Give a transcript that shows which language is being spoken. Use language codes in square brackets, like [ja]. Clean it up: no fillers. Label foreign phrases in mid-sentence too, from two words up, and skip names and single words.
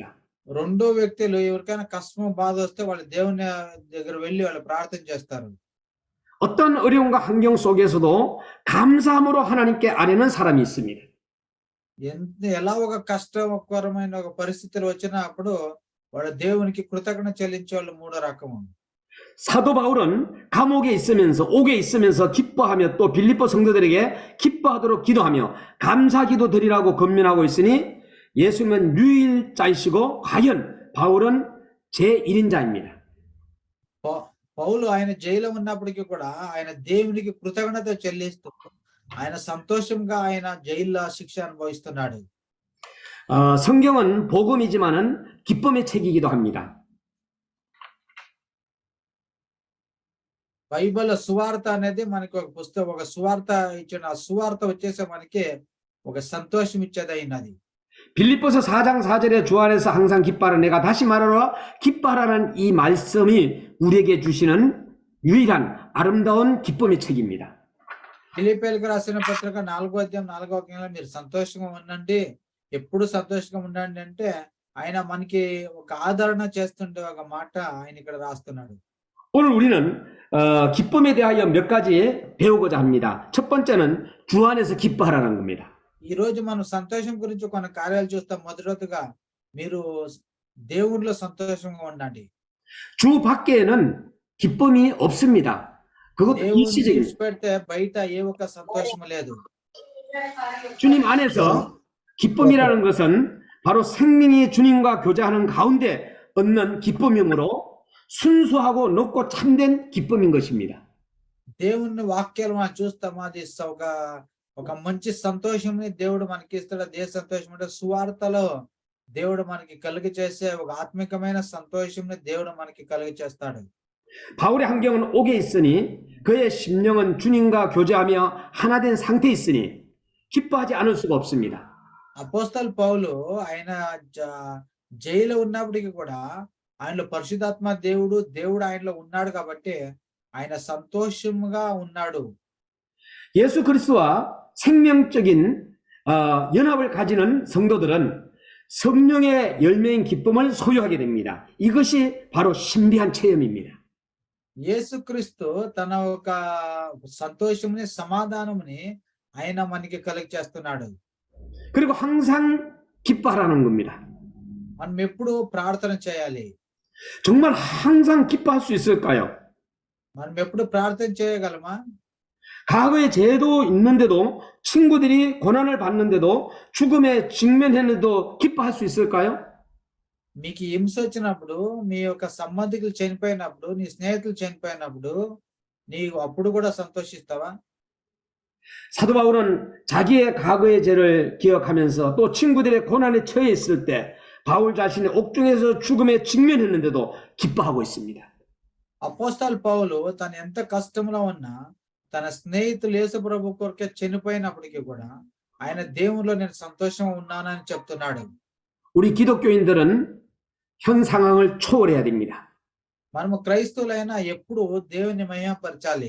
[te] రెండో వ్యక్తులు ఎవరికైనా కష్టం బాధ వస్తే వాళ్ళు దేవుని దగ్గర వెళ్ళి వాళ్ళు ప్రార్థన చేస్తారు. [ko] 어떤 어려움과 환경 속에서도 감사함으로 하나님께 아뢰는 사람이 있습니다. [te] ఎలా ఒక కష్టకరమైన ఒక పరిస్థితులు వచ్చినా అప్పుడు వాళ్ళ దేవునికి కృతజ్ఞత చెల్లించే వాళ్ళు 3వ రకము. [ko] 사도 바울은 감옥에 있으면서 옥에 있으면서 기뻐하며 또 빌립보 성도들에게 기뻐하도록 기도하며 감사 기도 드리라고 권면하고 있으니 예수님은 유일자이시고 과연 바울은 제1인자입니다. [te] పౌలు ఆయన జైల్లో ఉన్నప్పటికీ కూడా ఆయన దేవునికి కృతజ్ఞత చెల్లిస్తూ ఆయన సంతోషంగా ఆయన జైల్లో శిక్ష అనుభవిస్తున్నాడు. [ko] 성경은 복음이지만은 기쁨의 책이기도 합니다. [te] బైబిల్ సువార్త అనేది మనకి ఒక పుస్తకం, ఒక సువార్త ఇచ్చిన ఆ సువార్త వచ్చేసి మనకి ఒక సంతోషం ఇచ్చేదైనది. [ko] 빌립보서 4장 4절에 주 안에서 항상 기뻐하라. 내가 다시 말하노라 기뻐하라는 이 말씀이 우리에게 주시는 유일한 아름다운 기쁨의 책입니다. [te] ఫిలిప్పీలకు రాసిన పత్రిక 4వ మీరు సంతోషంగా ఉండండి, ఎప్పుడు సంతోషంగా ఉండండి అంటే ఆయన మనకి ఒక ఆదరణ చేస్తుండే ఒక మాట ఆయన ఇక్కడ రాస్తున్నాడు. [ko] 오늘 우리는 기쁨에 대하여 몇 가지 배우고자 합니다. 첫 번째는 주 안에서 기뻐하라는 겁니다. [te] ఈ రోజు మనం సంతోషం గురించి కొన్ని కార్యాలు చూస్తాం. మొదటిగా మీరు దేవునిలో సంతోషంగా ఉండండి. [ko] 주 밖에는 기쁨이 없습니다. 그것도 [te] దేవుని [ko] 일시적입니다. [te] విడిచిపెడితే బయట ఏ ఒక్క సంతోషం లేదు. [ko] 주님 안에서 기쁨이라는 것은 바로 생명이 주님과 교제하는 가운데 얻는 기쁨이므로 순수하고 높고 참된 기쁨인 것입니다. [te] దేవుని వాక్యాలు మనం చూస్తాం. అది ఒక మంచి సంతోషంని దేవుడు మనకి ఇస్తాడు. అదే సంతోషం అంటే సువార్తలో దేవుడు మనకి కలుగ చేసే ఒక ఆత్మికమైన సంతోషంని దేవుడు మనకి కలుగ చేస్తాడు. [ko] 바울의 환경은 옥에 있으니 그의 심령은 주님과 교제하며 하나 된 상태에 있으니 기뻐하지 않을 수가 없습니다. [te] అపోస్తలు పౌలు ఆయన జైలు ఉన్నప్పటికీ కూడా ఆయనలో పరిశుద్ధాత్మ దేవుడు ఆయనలో ఉన్నాడు కాబట్టి ఆయన సంతోషంగా ఉన్నాడు. [ko] 예수 그리스도와 생명적인 연합을 가지는 성도들은 성령의 열매인 기쁨을 소유하게 됩니다. 이것이 바로 신비한 체험입니다. [te] యేసుక్రీస్తు తన ఒక సంతోషముని సమాధానముని ఆయన మనకి కలుగ చేస్తున్నాడు. [ko] 그리고 항상 기뻐하라는 겁니다. [te] మనం ఎప్పుడు ప్రార్థన చేయాలి. [ko] 정말 항상 기뻐할 수 있을까요? [te] మనం ఎప్పుడు ప్రార్థన చేయగలమా? [ko] 과거에 죄도 있는데도 친구들이 고난을 받는데도 죽음에 직면했는데도 기뻐할 수 있을까요? [te] మీకు హింస వచ్చినప్పుడు, మీ యొక్క సంబంధికులు చనిపోయినప్పుడు, నీ స్నేహితులు చనిపోయినప్పుడు నీవు అప్పుడు కూడా సంతోషిస్తావా? [ko] 사도 바울은 자기의 과거의 죄를 기억하면서 또 친구들의 고난에 처해 있을 때 바울 자신의 옥중에서 죽음에 직면했는데도 기뻐하고 있습니다. [te] అపోస్తలు పౌలు తను ఎంత కష్టంలో ఉన్నా తన స్నేహితులు యేసు ప్రభు కొరకే చనిపోయినప్పటికీ కూడా ఆయన దేవునిలో నేను సంతోషంగా ఉన్నానని చెప్తున్నాడు. [ko] 우리 기독교인들은 현 상황을 초월해야 됩니다. [te] మనము క్రైస్తవులైనా ఎప్పుడు దేవుని మహిమపరచాలి.